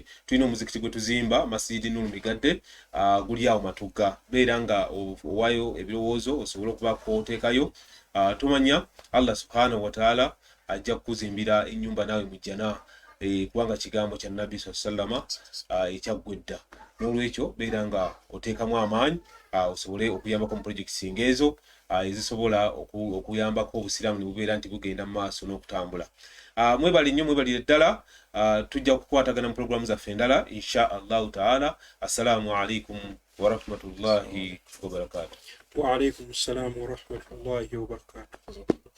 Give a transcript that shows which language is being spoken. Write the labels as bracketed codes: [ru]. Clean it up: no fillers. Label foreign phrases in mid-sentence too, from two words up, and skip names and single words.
[lg] Tulina omuzikiti gwe tuzimba Masjidi Nuru Migadde guli awo Matugga beera nga owaayo ebirowoozo osobole okubaako oteekayo tumanya Allah [ar] سبحانه وتعالى [lg] ajja kukuzimbira ennyumba naawe mu jjana kubanga kigambo kya Nabbi sallama ekyaggwedda n'olwekyo beera nga oteekamu amaanyi osobole okuyambako mu projects ng'ezo ezisobola okuyambako obusiraamu ne bubeera nti bugenda mu maaso n'okutambula. Mwebali nnyo mwebalire ddala tujja kukwatagana mu programu zaffe endala [ar] إن شاء الله تعالى. السلام عليكم ورحمة الله وبركاته. وعليكم السلام ورحمة الله وبركاته.